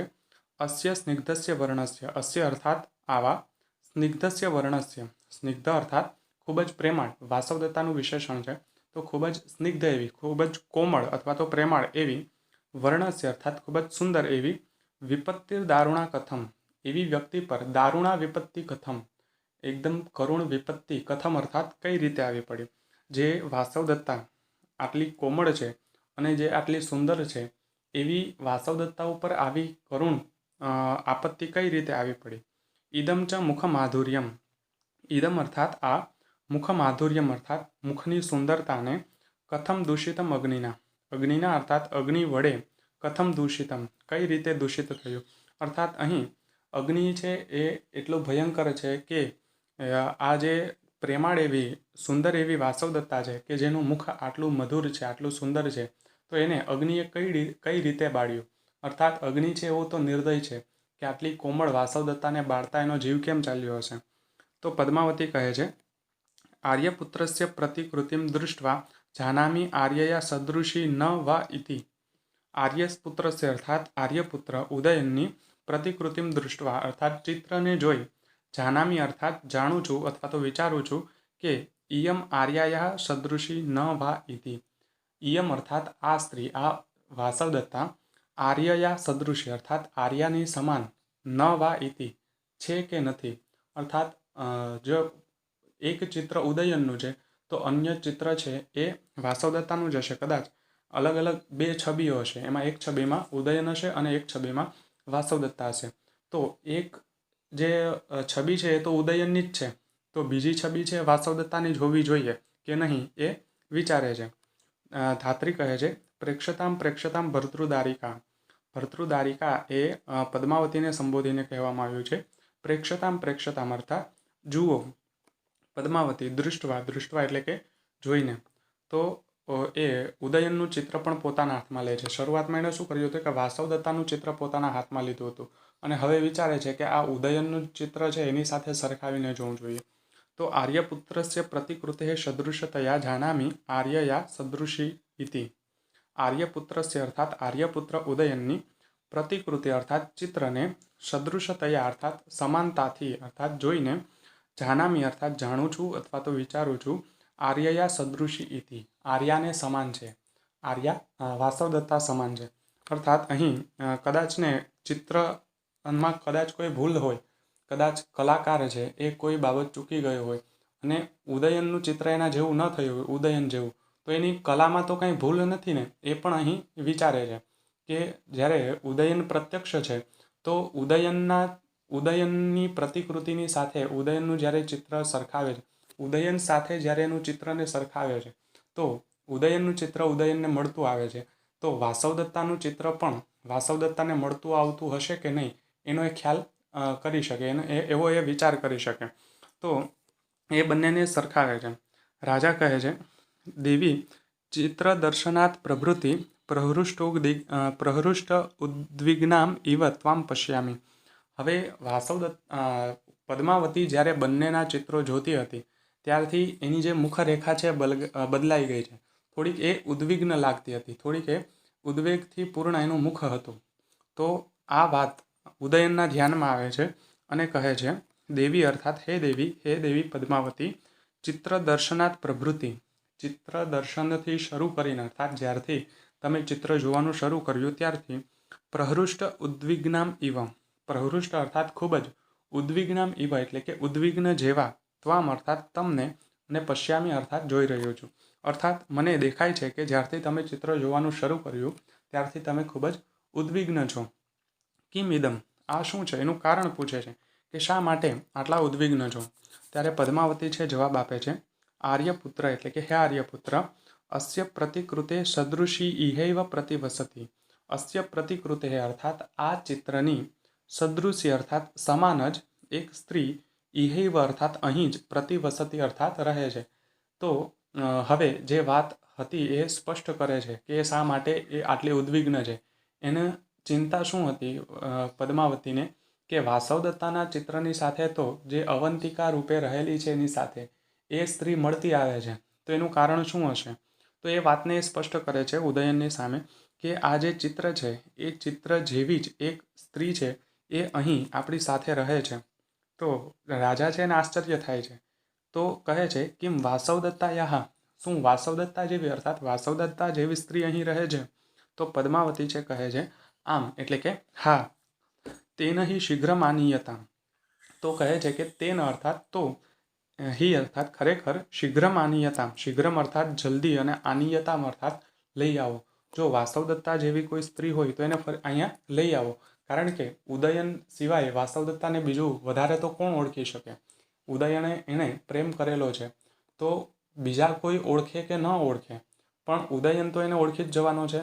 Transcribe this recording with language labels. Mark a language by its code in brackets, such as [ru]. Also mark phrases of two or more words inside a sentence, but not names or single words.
[sa] અસ્ય સ્નિગ્ધસ્ય વર્ણસ્ય, [gu] અસ્ય અર્થાત આવા, [sa] સ્નિગ્ધસ્ય વર્ણસ્ય, [gu] સ્નિગ્ધ અર્થાત ખૂબ જ પ્રેમાળ, વાસવદત્તાનું વિશેષણ છે, તો ખૂબ જ સ્નિગ્ધ એવી, ખૂબ જ કોમળ અથવા તો પ્રેમાળ એવી, વર્ણસ્ય અર્થાત ખૂબ જ સુંદર એવી, [sa] વિપત્તિર દારુણા કથમ, [gu] એવી વ્યક્તિ પર દારુણા વિપત્તિ કથમ, એકદમ કરુણ વિપત્તિ, કથમ અર્થાત કઈ રીતે આવી પડી. જે વાસવદત્તા આટલી કોમળ છે અને જે આટલી સુંદર છે એવી વાસવદત્તા ઉપર આવી કરુણ આપત્તિ કઈ રીતે આવી પડી। [sa] इदम च मुख माधुर्यम, [gu] ઇદમ અર્થાત આ, [sa] मुख माधुर्यम [gu] અર્થાત મુખની સુંદરતા ને [sa] कथम दूषितम अग्निना, [gu] અગ્નિના અર્થાત અગ્નિ વડે [sa] कथम दूषितम [gu] કઈ રીતે દૂષિત થયું। અર્થાત અહીં અગ્નિ છે એ એટલો ભયંકર છે કે આ જે પ્રેમાળ એવી સુંદર એવી વાસવદત્તા છે કે જેનું મુખ આટલું મધુર છે, આટલું સુંદર છે, તો એને અગ્નિએ કઈ રીતે બાળ્યું। અર્થાત અગ્નિ છે એવો તો નિર્દય છે કે આટલી કોમળ વાસવદત્તાને બાળતા એનો જીવ કેમ ચાલ્યો હશે। તો પદ્માવતી કહે છે, [sa] आर्यपुत्रस्य प्रतिकृतिं दृष्ट्वा जानामि आर्यया सदृशी न वा इति। [gu] આર્યપુત્રસ્ય અર્થાત આર્યપુત્ર ઉદયનની [sa] प्रतिकृतिं दृष्ट्वा [gu] અર્થાત ચિત્રને જોઈ જાનામિ અર્થાત જાણું છું અથવા તો વિચારું છું કે [sa] इयम आर्यायाः सदृशी न वा इति। [gu] ઇયમ અર્થાત આ સ્ત્રી, આ વાસવદત્તા [sa] आर्यया सदृशी [gu] અર્થાત આર્યાની સમાન [sa] न वा इति [gu] છે કે નથી। અર્થાત જો એક ચિત્ર ઉદયનનું છે તો અન્ય ચિત્ર છે એ વાસવદત્તાનું જ હશે। કદાચ અલગ અલગ બે છબીઓ હશે, એમાં એક છબીમાં ઉદયન હશે અને એક છબીમાં વાસવદત્તા હશે। તો એક જે છબી છે એ તો ઉદયનની જ છે, તો બીજી છબી છે વાસવદત્તાની જ હોવી જોઈએ કે નહીં એ વિચારે છે। ધાત્રી કહે છે, [sa] प्रेक्षतां प्रेक्षतां भर्तृदारिका, [gu] ભર્તૃદારિકા એ પદ્માવતીને સંબોધીને કહેવામાં આવ્યું છે। [sa] प्रेक्षतां प्रेक्षतां [gu] અર્થાત જુઓ, પદ્માવતી દૃષ્ટવા, દૃષ્ટવા એટલે કે જોઈને। તો એ ઉદયનનું ચિત્ર પણ પોતાના હાથમાં લે છે। શરૂઆતમાં એણે શું કર્યું હતું કે વાસવદત્તાનું ચિત્ર પોતાના હાથમાં લીધું હતું અને હવે વિચારે છે કે આ ઉદયનનું ચિત્ર છે એની સાથે સરખાવીને જોવું જોઈએ। [sa] तो आर्यपुत्रस्य प्रतिकृतेः सदृशतया जानामि आर्यया सदृशी इति। [gu] આર્યપુત્રસ્ય અર્થાત આર્યપુત્ર ઉદયનની પ્રતિકૃતિ અર્થાત ચિત્રને સદૃશતયા અર્થાત સમાનતાથી અર્થાત જોઈને જાનામી અર્થાત જાણું છું અથવા તો વિચારું છું [sa] आर्यया सदृशी इति, [gu] આર્યાને સમાન છે, આર્યા વાસવદત્તા સમાન છે। અર્થાત અહીં કદાચ ને ચિત્રમાં કદાચ કોઈ ભૂલ હોય, કદાચ કલાકાર છે એ કોઈ બાબત ચૂકી ગયો હોય અને ઉદયનનું ચિત્ર એના જેવું ન થયું હોય, ઉદયન જેવું, તો એની કલામાં તો કંઈ ભૂલ નથી ને, એ પણ અહીં વિચારે છે કે જ્યારે ઉદયન પ્રત્યક્ષ છે તો ઉદયનની પ્રતિકૃતિની સાથે ઉદયનનું જ્યારે ચિત્ર સરખાવે છે, ઉદયન સાથે જ્યારે એનું ચિત્રને સરખાવે છે તો ઉદયનનું ચિત્ર ઉદયનને મળતું આવે છે, તો વાસવદત્તાનું ચિત્ર પણ વાસવદત્તાને મળતું આવતું હશે કે નહીં એનો એ ખ્યાલ કરી શકે, એવો એ વિચાર કરી શકે, एवो ए विचार करी शके। તો એ બંનેને સરખાવે છે. રાજા કહે છે, [sa] देवी चित्र दर्शनात् प्रभृति प्रहृष्ट उद्विग्नाम इव त्वां पश्यामि। [gu] હવે પદ્માવતી જ્યારે બંનેના ચિત્રો જોતી હતી ત્યારથી એની જે મુખરેખા છે બદલાઈ ગઈ છે, થોડીક એ ઉદ્વિગ્ન લાગતી હતી, થોડીક એ ઉદ્વેગથી પૂર્ણ એનું મુખ હતું। તો આ વાત ઉદયનના ધ્યાનમાં આવે છે અને કહે છે, દેવી અર્થાત હે દેવી પદ્માવતી [sa] चित्र दर्शनात् प्रभृति, [gu] ચિત્ર દર્શનથી શરૂ કરીને અર્થાત જ્યારથી તમે ચિત્ર જોવાનું શરૂ કર્યું ત્યારથી [sa] प्रहृष्ट उद्विग्नाम इव, [gu] પ્રહૃષ્ટ અર્થાત ખૂબ જ [sa] उद्विग्नाम इव [gu] એટલે કે ઉદ્વિગ્ન જેવા, ત્વામ અર્થાત તમને ને પશ્યામી અર્થાત જોઈ રહ્યો છું। અર્થાત મને દેખાય છે કે જ્યારથી તમે ચિત્ર જોવાનું શરૂ કર્યું ત્યારથી તમે ખૂબ જ ઉદ્વિગ્ન છો। [sa] किम इदम, [gu] આ શું છે એનું કારણ પૂછે છે કે શા માટે આટલા ઉદ્વિગ્ન છો। ત્યારે પદ્માવતી છે જવાબ આપે છે, આર્યપુત્ર એટલે કે હે આર્યપુત્ર [sa] अस्य प्रतिकृते सदृशी इहैव प्रतिवसति। अस्य प्रतिकृते [gu] અર્થાત આ ચિત્રની સદૃશી અર્થાત સમાન જ એક સ્ત્રી ઇહૈવ અર્થાત અહીં જ પ્રતિવસતિ અર્થાત રહે છે। તો હવે જે વાત હતી એ સ્પષ્ટ કરે છે કે શા માટે એ આટલી ઉદ્વિગ્ન છે। એને ચિંતા શું હતી પદ્માવતીને કે વાસવદત્તાના ચિત્રની સાથે તો જે અવંતિકા રૂપે રહેલી છે એની સાથે એ સ્ત્રી મળતી આવે છે, તો એનું કારણ શું હશે। તો એ વાતને સ્પષ્ટ કરે છે ઉદયનની સામે કે આ જે ચિત્ર છે એ ચિત્ર જેવી જ એક સ્ત્રી છે એ चित्र जेवी ज एक स्त्री छे ए અહીં આપણી સાથે રહે છે। તો રાજા છે એને આશ્ચર્ય થાય છે, તો કહે છે [sa] કિમ વાસવદત્તાયાહ, [gu] શું વાસવદત્તા જેવી અર્થાત વાસવદત્તા જેવી સ્ત્રી અહીં રહે છે। તો પદ્માવતી છે કહે છે આમ એટલે કે હા, [sa] તેન हि शीघ्रम आनीयताम, [gu] તો કહે છે કે તેન અર્થાત તો, હિ અર્થાત ખરેખર [sa] शीघ्रम आनीयताम, [gu] શીઘ્રમ અર્થાત જલ્દી અને આનીયતામ અર્થાત લઈ આવો। જો વાસવદત્તા જેવી કોઈ સ્ત્રી હોય તો એને અહીંયા લઈ આવો, કારણ કે ઉદયન સિવાય વાસવદત્તાને બીજું વધારે તો કોણ ઓળખી શકે? ઉદયને એણે પ્રેમ કરેલો છે, તો બીજા કોઈ ઓળખે કે ન ઓળખે, પણ ઉદયન તો એને ઓળખી જ જવાનો છે.